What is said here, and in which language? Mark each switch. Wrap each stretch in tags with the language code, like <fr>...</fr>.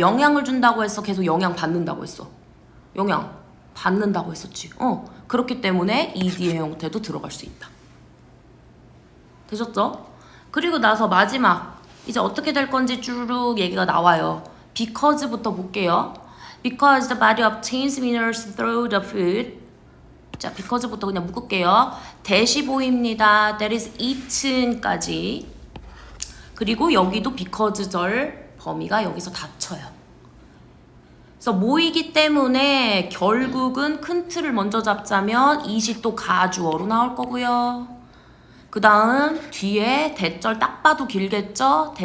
<ko>영향을 준다고 했어? 계속 영향 받는다고 했어? 영향 받는다고 했었지. 그렇기 때문에 ed의 형태도 들어갈 수 있다. 되셨죠? 그리고 나서 마지막 이제 어떻게 될 건지 쭈르륵 얘기가 나와요. because부터 볼게요.</ko> <en>Because the body obtains minerals through the food.</en> <ko>자, because부터 그냥 묶을게요. 대시 보입니다.</ko> <en>That is eaten까지.</en> <ko>그리고 여기도 because절 범위가 여기서 닫혀요. 그래서 모이기 때문에 결국은 큰 틀을 먼저 잡자면 it이 또 가주어로 나올 거고요. 그 다음 뒤에 대절 딱 봐도 길겠죠?</ko>